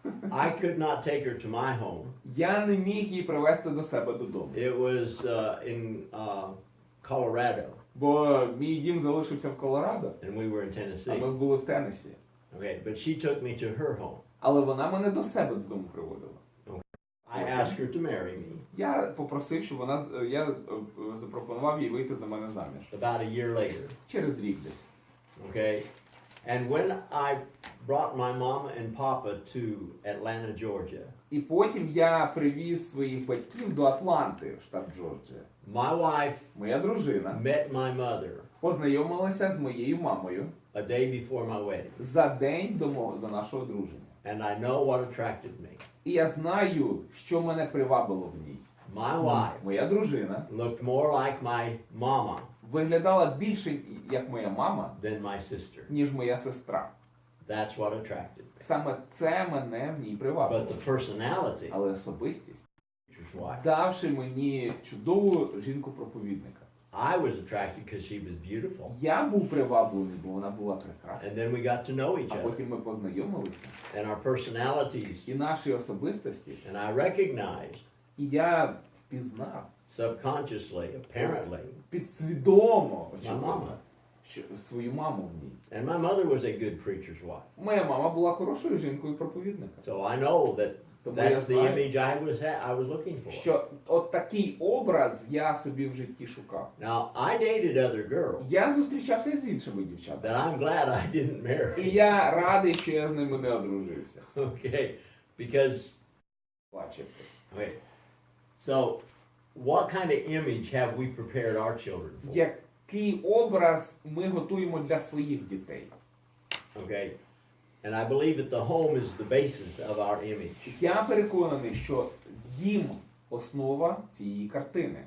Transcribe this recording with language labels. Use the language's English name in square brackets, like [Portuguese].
[English] I could not take her to my home. [Ukrainian] Я не міг її привезти до себе додому. [English] It was in Colorado, [Ukrainian] Бо мій дім залишився в Колорадо, [English] and we were in [Ukrainian] а ми [English] Tennessee. [Ukrainian] були в Теннессі. [English] Okay, but she took me to her home. [Ukrainian] Але вона мене до себе додому приводила. [English] I asked her to marry me [Ukrainian] Я попросив, щоб я запропонував їй вийти за мене заміж. [English] about a year later. [Ukrainian] Через рік десь. [English] Okay, and when I brought my mama and papa to Atlanta, Georgia, [Ukrainian] І потім я привіз своїх батьків до Атланти, штат Джорджія. [English] My wife [Ukrainian] Моя дружина [English] met my mother [Ukrainian] познайомилася з моєю мамою [English] a day before my wedding, [Ukrainian] за день до нашого одруження. [English] and I know what attracted me. [Ukrainian] І я знаю, що мене привабило в ній. [English] My wife [Ukrainian] Моя дружина [English] looked more like my mama [Ukrainian] виглядала більше як моя мама, [English] than my sister. [Ukrainian] ніж моя сестра. [English] That's what attracted me. [Ukrainian] Саме це мене в ній [English] But [Ukrainian] привабило. [English] the personality, [Ukrainian] Але особистість, [English] preacher's wife, [Ukrainian] давши мені чудову жінку-проповідника. [English] I was attracted because she was beautiful. [Ukrainian] Я був приваблений, бо вона була прекрасна. [English] And then we got to know each [Ukrainian] А [English] other [Ukrainian] потім ми познайомилися. [English] and our personalities. [Ukrainian] І наші особистості. [English] And I recognized [Ukrainian] І я впізнав [English] subconsciously, apparently, [Ukrainian] підсвідомо, [English] my [Ukrainian] очевидно, [English] mama. [Ukrainian] що свою маму в ній. [English] And my mother was a good preacher's wife. [Ukrainian] Моя мама була хорошою жінкою-проповідника. [English] So I know that [Ukrainian] Тому я [English] that's the [Ukrainian] знаю, [English] image I was looking for. [Ukrainian] що от такий образ я собі в житті шукав. [English] Now, I dated other girls [Ukrainian] Я зустрічався з іншими дівчатами. [English] that I'm glad I didn't [Ukrainian] І [English] marry. [Ukrainian] я радий, що я з ними не одружився. [English] Okay, because, [Ukrainian] Бачите. [English] okay, so what kind of image have we prepared our children for? [Ukrainian] Який образ ми готуємо для своїх дітей? [English] Okay, and I believe that the home is the basis of our image. [Ukrainian] Я переконаний, що дім – основа цієї картини.